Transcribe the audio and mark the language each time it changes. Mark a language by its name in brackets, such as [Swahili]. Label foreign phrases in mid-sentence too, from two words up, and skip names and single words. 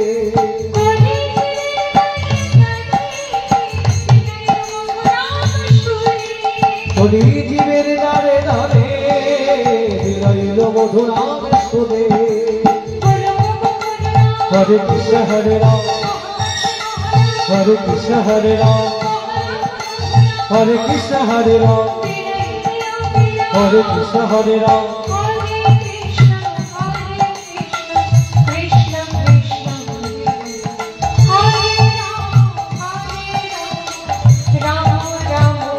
[Bangla] প্রতি জীবের গানে গানে বিদাইল মধুরা সুরে [Sanskrit] হরে কৃষ্ণ হরে রাম হরে কৃষ্ণ হরে রাম হরে কৃষ্ণ হরে রাম Hare Krishna Hare Ram Krishna Krishna Hare Ram Ram